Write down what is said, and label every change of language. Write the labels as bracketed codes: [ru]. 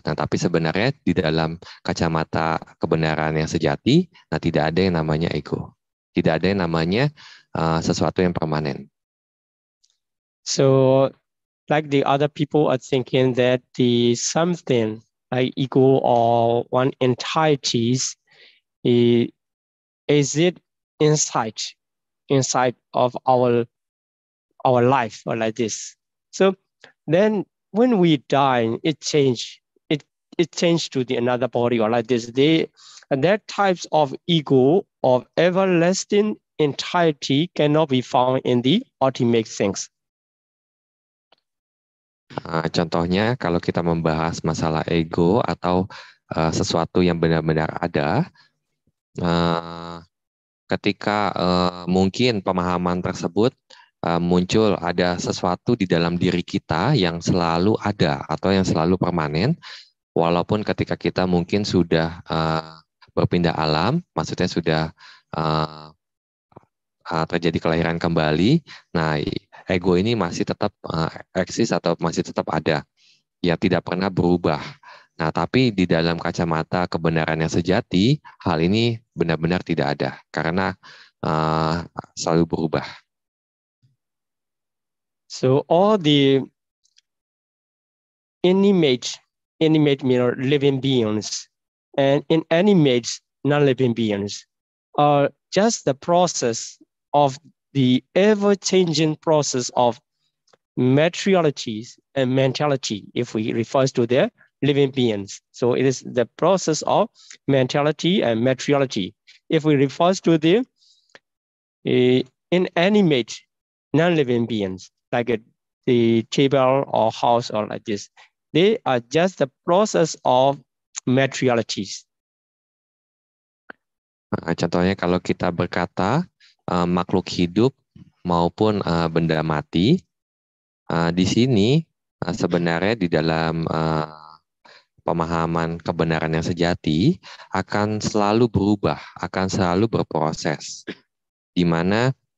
[id] Nah, tapi sebenarnya di dalam kacamata kebenaran yang sejati, nah tidak ada yang namanya ego. Tidak ada yang namanya sesuatu yang permanen. [en] So, like the other people are thinking that the something like ego or one entities is it inside of our life or like this. So then when we die, it change to the another body or like this. And that types of ego of everlasting entirety cannot be found in the ultimate things. [id] Contohnya kalau kita membahas masalah ego atau sesuatu yang benar-benar ada, ketika mungkin pemahaman tersebut muncul ada sesuatu di dalam diri kita yang selalu ada atau yang selalu permanen, walaupun ketika kita mungkin sudah berpindah alam, maksudnya sudah terjadi kelahiran kembali, nah ego ini masih tetap eksis atau masih tetap ada, ya tidak pernah berubah. Nah, tapi di dalam kacamata kebenaran yang sejati, hal ini benar-benar tidak ada karena selalu berubah. [en] So all the inanimate means living beings, and inanimate non-living beings are just the process of the ever-changing process of materialities and mentality, if we refer to the living beings. So it is the process of mentality and materiality. If we refer to the inanimate non-living beings, like the table or house or like this, they are just the process of materialities. [id] Contohnya kalau kita berkata makhluk hidup maupun benda mati, di sini sebenarnya di dalam pemahaman kebenaran yang sejati akan selalu berubah, akan selalu berproses, di mana